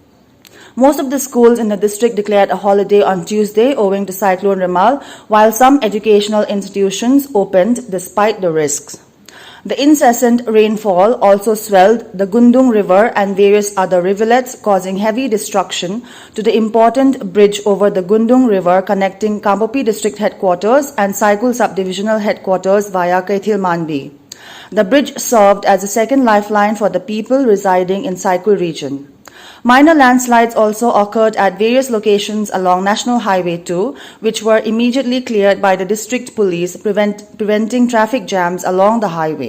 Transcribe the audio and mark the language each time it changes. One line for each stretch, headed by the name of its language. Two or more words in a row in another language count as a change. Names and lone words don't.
English: Most of the schools in the district declared a holiday on Tuesday owing to Cyclone Remal, while some educational institutions opened despite the risks. The incessant rainfall also swelled the Gundung River and various other rivulets, causing heavy destruction to the important bridge over the Gundung River connecting Kopi district headquarters and Saikul subdivisional headquarters via Kaithil Mandi. The bridge served as a second lifeline for the people residing in Saikul region. Minor landslides also occurred at various locations along National Highway 2, which were immediately cleared by the district police, preventing traffic jams along the highway.